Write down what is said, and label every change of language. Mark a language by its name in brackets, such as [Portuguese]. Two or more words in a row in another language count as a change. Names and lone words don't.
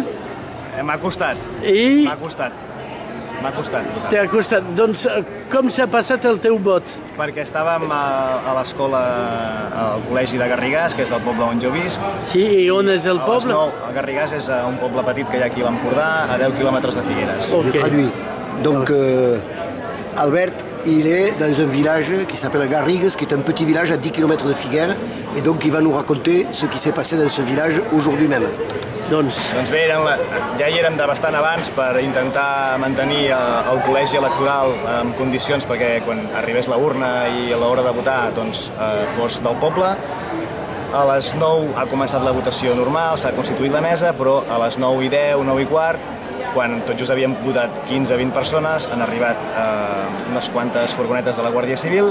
[Catalan] M'ha costat. M'ha costat votar. T'ha costat. Doncs com s'ha passat el teu vot? Perquè estàvem a l'escola, al col·legi de Garrigàs, que és del poble on jo visc. Sí, i on és el poble? Garrigàs és un poble petit que hi ha aquí a l'Empordà, a 10 quilòmetres de Figueres. Okay. [French] Donc Albert, il est dans un village qui s'appelle Garrigues, qui est un petit village à 10 km de Figueres, et donc il va nous raconter ce qui s'est passé dans ce village aujourd'hui même. [Catalan] Doncs bé, ja hi érem de bastant abans per intentar mantenir el col·legi electoral en condicions perquè quan arribés la urna i a l'hora de votar fos del poble. A les 9 ha començat la votació normal, s'ha constituït la mesa, però a les 9:10, 9:15, quan tot just havíem votat 15-20 persones, han arribat unes quantes furgonetes de la Guàrdia Civil.